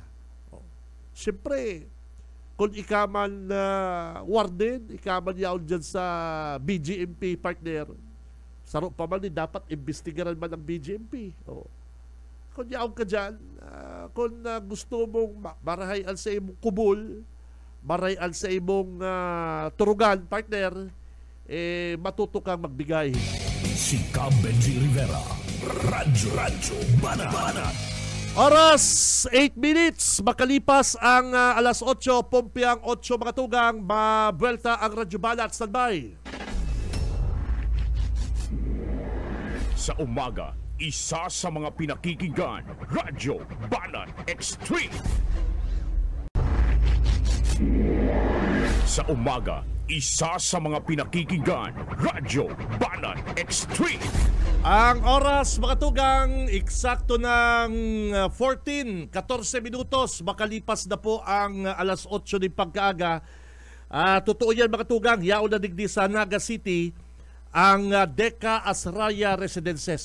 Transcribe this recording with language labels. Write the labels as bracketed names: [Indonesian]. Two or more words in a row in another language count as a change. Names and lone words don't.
[Bikol] Siyempre, kung ikaman warden, ikaman yaon dyan sa BGMP partner, saro pa man dapat imbestigaran man ng BGMP. Kung yaon ka dyan, kung gusto mong marahayan sa imong kubol, marahayan sa imong turugan partner, [Filipino] matuto kang magbigay. Si Benji Rivera, Radyo Banat. [Bikol] Oras, 8 minutes, makalipas ang alas 8, Pompiang 8 mga tugang, mabuelta ang Radyo Banat. Standby. [Filipino] Sa umaga, isa sa mga pinakikinggan, Radyo Banat Extreme. Sa umaga, isa sa mga pinakikinggan, Radyo Banat Extreme. [Bikol] Ang oras mga tugang, eksakto ng 14 minutos, makalipas na po ang alas 8 ng pagkaaga. Totoo yan mga tugang, yaon na digdi sa Naga City ang Deca Asraya Residences.